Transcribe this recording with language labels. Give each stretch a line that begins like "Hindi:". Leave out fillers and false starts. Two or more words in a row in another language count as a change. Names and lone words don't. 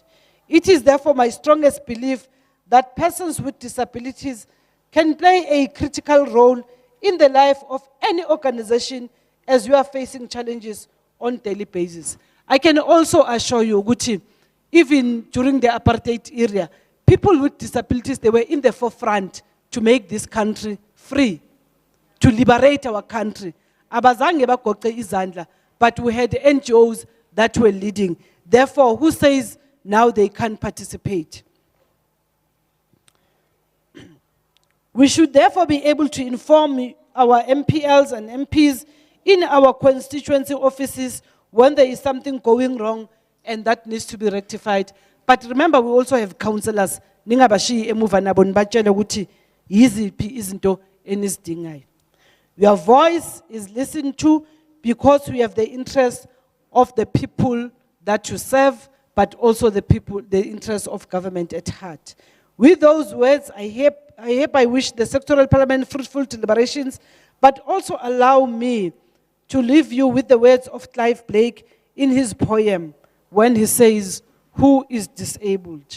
English: It is therefore my strongest belief that persons with disabilities can play a critical role in the life of any organization as we are facing challenges on a daily basis. I can also assure you, Guti, even during the apartheid era, people with disabilities, they were in the forefront to make this country free, to liberate our country.
Zulu: Abazange bagoqe izandla,
English: but we had NGOs that were leading. Therefore, who says now they can't participate? We should therefore be able to inform our MPLs and MPs in our constituency offices when there is something going wrong and that needs to be rectified. But remember, we also have councillors.
Zulu: Ningabashi emuva nabo nibatshele ukuthi yiziphi izinto enizidingayo.
English: Your voice is listened to because we have the interest of the people that you serve, but also the interest of government at heart. With those words, I hereby wish the sectoral parliament fruitful deliberations, but also allow me to leave you with the words of Clive Blake in his poem when he says, "Who is disabled?